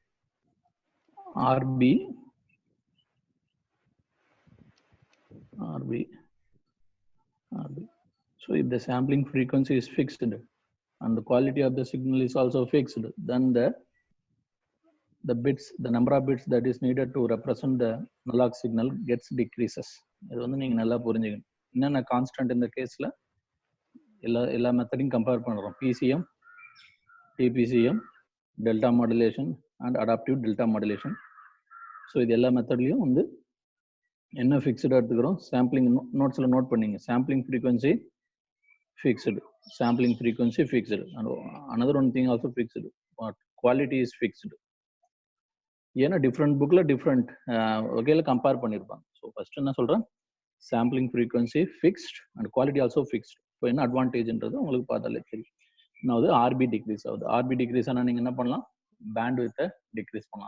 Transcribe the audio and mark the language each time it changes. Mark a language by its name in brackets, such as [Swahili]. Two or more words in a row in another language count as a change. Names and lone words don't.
[English] So if the sampling frequency is fixed and the quality of the signal is also fixed, then the bits, the number of bits that is needed to represent the analog signal gets decreases. [Tamil] இது வந்து நீங்க நல்லா புரிஞ்சுக்கணும். என்னென்ன கான்ஸ்டன்ட் இந்த கேஸ்ல எல்லா [English] method compare [Tamil] பண்றோம். [English] PCM, DPCM, delta modulation and adaptive delta modulation. [Tamil] ஸோ இது எல்லா மெத்தட்லையும் வந்து என்ன ஃபிக்ஸ்டு எடுத்துக்கிறோம், [English] sampling notes note [Tamil] பண்ணீங்க. [English] sampling frequency fixed, sampling frequency fixed, and another one thing also fixed, but quality is fixed. [Tamil] ஏன்னா [English] different book different [Tamil] வகையில கம்பேர் பண்ணியிருப்பாங்க. [English] so first [Tamil] என்ன சொல்றேன், [English] sampling frequency fixed and quality also fixed. [Tamil] இப்போ என்ன அட்வான்டேஜ்ன்றது உங்களுக்கு பார்த்தாலே தெரியும். இன்னொரு [English] RB decrease [Tamil] ஆகுது. [English] RB decrease [Tamil] ஆனால் நீங்கள் என்ன பண்ணலாம், [English] bandwidth decrease [Tamil] பண்ணலாம்.